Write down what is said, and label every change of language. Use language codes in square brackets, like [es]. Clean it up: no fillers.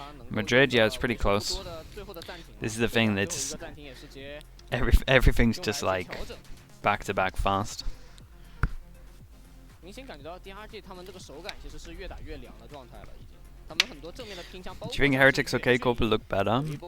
[en] Madrid, yeah, it's pretty close. This is the thing, that's everything's just like back to back fast. [zh] 明显感觉到 DRG 他们这个手感其实是越打越凉的状态了，已经。他们很多正面的拼枪， [en] Do you think Heretics OK Corporate look better?